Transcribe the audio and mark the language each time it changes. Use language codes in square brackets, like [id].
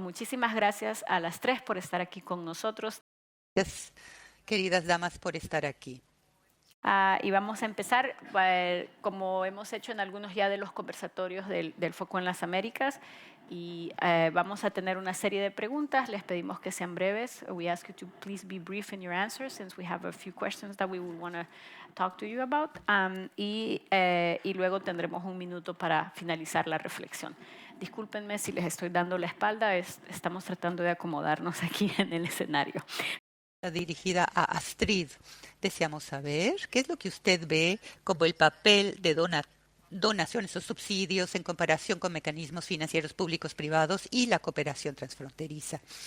[es] Muchísimas gracias a las tres por estar aquí con nosotros. Gracias, queridas damas, por estar aquí. Y vamos a empezar, como hemos hecho en algunos ya de los conversatorios del Foco en las Américas, y vamos a tener una serie de preguntas. Les pedimos que sean breves. [en] We ask you to please be brief in your answers, since we have a few questions that we would want to talk to you about. [es] Y luego tendremos un minuto para finalizar la reflexión. Discúlpenme si les estoy dando la espalda, estamos tratando de acomodarnos aquí en el escenario. Dirigida a Astrid. Deseamos saber qué es lo que usted ve como el papel de donaciones o subsidios en comparación con mecanismos financieros públicos privados y la cooperación transfronteriza.